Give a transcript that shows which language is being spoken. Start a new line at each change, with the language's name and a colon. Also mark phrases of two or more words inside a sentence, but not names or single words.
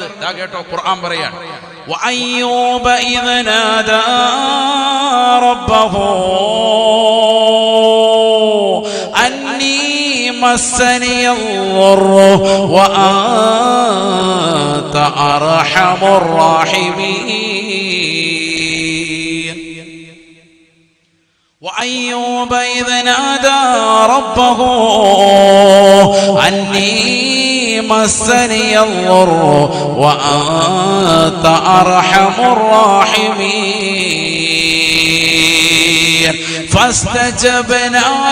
Malayalam: ദാ കേട്ടോ, ഖുർആൻ പറയാണ്,
Arabic: وأيوب إذ نادى ربه أني مسني الضر وأنت أرحم الراحمين. وأيوب إذ نادى ربه أني مسني الضر وأنت أرحم الراحمين فاستجبنا